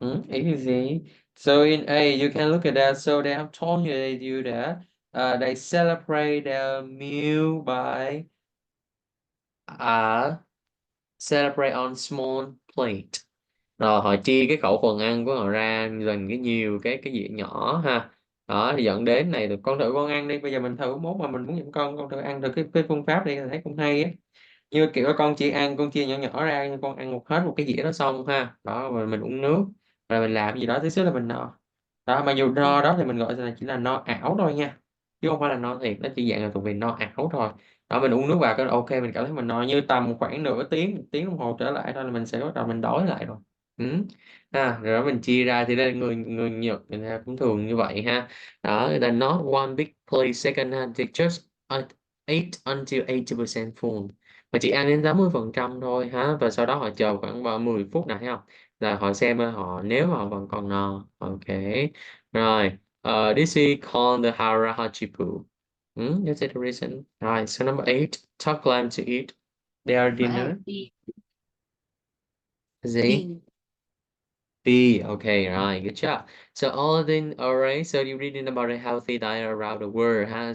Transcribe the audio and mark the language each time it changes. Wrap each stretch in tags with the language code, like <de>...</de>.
<en>Easy. So in A, you can look at that. So they have told you they do that. They celebrate their meal by uh celebrate on small plate.</en> <vi>Rồi họ chia cái khẩu phần ăn của họ ra gần cái nhiều cái dĩa nhỏ ha. Đó thì dẫn đến này, con thử con ăn đi. Bây giờ mình thử mốt mà mình muốn dẫn con thử ăn được cái phương pháp đi, thấy cũng hay á. Như kiểu con chỉ ăn, con chia nhỏ nhỏ ra, con ăn hết một cái dĩa đó xong ha, đó rồi mình uống nước, rồi mình làm gì đó tí xíu là mình no. Đó, mặc dù no đó thì mình gọi là chỉ là no ảo thôi nha, chứ không phải là no thiệt, nó chỉ dạng là thuộc về no ảo thôi. Đó, mình uống nước vào cái ok, mình cảm thấy mình no, như tầm khoảng nửa tiếng, một tiếng đồng hồ trở lại thôi là mình sẽ bắt đầu mình đói lại rồi. Ừ. Rồi đó mình chia ra thì đây người người Nhật người ta cũng thường như vậy ha. Đó, người ta</vi> <en>not one big plate second hand, they just eat until 80% full,</en> <vi>mà chỉ ăn đến 80% thôi ha, và sau đó họ chờ khoảng 10 phút này thấy không, là họ xem họ nếu mà họ vẫn còn no. Ok, rồi.</vi> <en>This is called the hara hachipu. That's the reason. Right, so number eight, talk them to eat their number A, dinner. B. Z. B. B. Okay, right, good job. So all right, so you're reading about a healthy diet around the world, huh?</en>